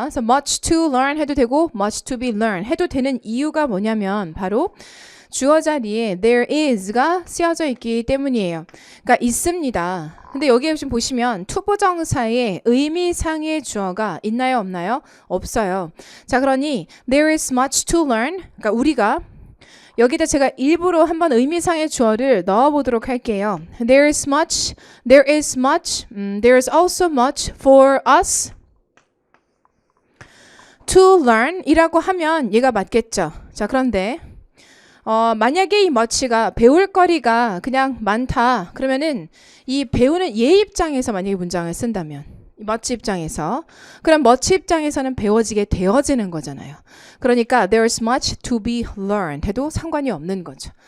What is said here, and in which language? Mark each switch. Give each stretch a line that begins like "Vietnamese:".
Korean: 그래서
English: much to learn
Korean: 해도 되고
English: much to be learned
Korean: 해도 되는 이유가 뭐냐면 바로 주어 자리에
English: there is
Korean: 가 쓰여져 있기 때문이에요. 그러니까 있습니다. 근데 여기에 지금 보시면 투부정사의 의미상의 주어가 있나요, 없나요? 없어요. 자, 그러니
English: there is much to learn.
Korean: 그러니까 우리가 여기다 제가 일부러 한번 의미상의 주어를 넣어보도록 할게요.
English: There is much, there is also much for us to learn
Korean: 이라고 하면 얘가 맞겠죠. 자, 그런데 만약에 이 much가 배울 거리가 그냥 많다 그러면은 이 배우는 얘 입장에서 만약에 문장을 쓴다면 much 입장에서 그럼 much 입장에서는 배워지게 되어지는 거잖아요. 그러니까
English: there's much to be learned
Korean: 해도 상관이 없는 거죠.